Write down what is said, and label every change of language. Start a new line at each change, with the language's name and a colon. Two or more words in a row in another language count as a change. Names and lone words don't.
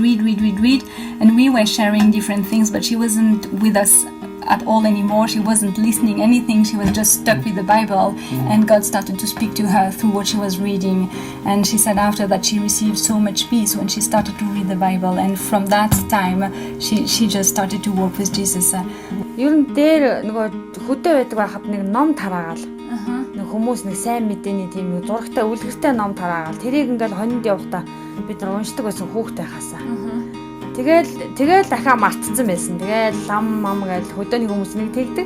English: And we were sharing different things, but she wasn't with us at all anymore. She wasn't listening anything. She was just stuck with the Bible, and God started to speak to her through what she was reading. And she said after that she received so much peace when she started to read the Bible, and from that time she just started to walk with Jesus.
Mongolian: Ер нь дээр нөгөө хөдөө байдаг байхад нэг ном тараагаал. Нэг хүмүүс нэг сайн мэдээний тийм нэг зурагтай үлгэртэй ном тараагаал. Тэрийг ингээл хонинд явахдаа бид нар уншдаг байсан хүүхдээ хасаа. Тэгэл дахиад мартцсан байсан. Тэгэл лам гэж хөдөөний хүмүүс нэг тэгдэг.